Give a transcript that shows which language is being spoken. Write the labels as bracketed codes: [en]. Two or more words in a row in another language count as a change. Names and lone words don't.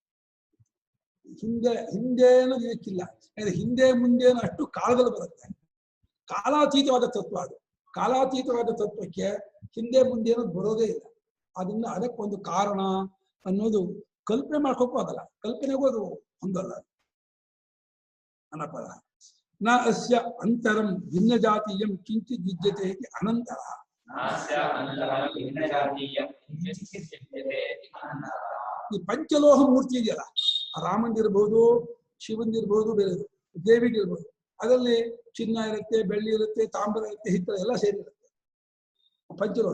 [kn] ಹಿಂದೆ ಅನ್ನೋದು ಇದಕ್ಕಿಲ್ಲ. ಹಿಂದೆ ಮುಂದೆ ಅಷ್ಟು ಕಾಲದಲ್ಲಿ ಬರುತ್ತೆ. ಕಾಲಾತೀತವಾದ ತತ್ವ ಅದು. ಕಾಲಾತೀತವಾದ ತತ್ವಕ್ಕೆ ಹಿಂದೆ ಮುಂದೆ ಅನ್ನೋದು ಬರೋದೇ ಇಲ್ಲ. ಅದನ್ನ ಅದಕ್ಕೊಂದು ಕಾರಣ ಅನ್ನೋದು ಕಲ್ಪನೆ ಮಾಡ್ಕೋಕ್ಕೂ ಆಗಲ್ಲ, ಕಲ್ಪನೆಗೂ ಅದು ಹೊಂದಲ್ಲ. [sa] ಅನಪರ ನ ಅಸ್ಯ ಅಂತರಂ ಭಿನ್ನ ಜಾತೀಯಂ ಕಿಂಚಿತ್ ವಿದ್ಯತೆ ಇತಿ ಅನಂತರ. [kn] ಈ ಪಂಚಲೋಹ ಮೂರ್ತಿ ಇದೆಯಲ್ಲ, ರಾಮಂದಿರ್ಬೋದು, ಶಿವಂದಿರ್ಬೋದು, ಬೇರೆ ದೇವಿಗಿರ್ಬೋದು, ಅದರಲ್ಲಿ ಚಿನ್ನ ಇರುತ್ತೆ, ಬೆಳ್ಳಿ ಇರುತ್ತೆ, ತಾಮ್ರ ಇರುತ್ತೆ, ಹಿತ್ತಲ ಎಲ್ಲ ಸೇರಿರುತ್ತೆ ಪಂಚಲೋಹ.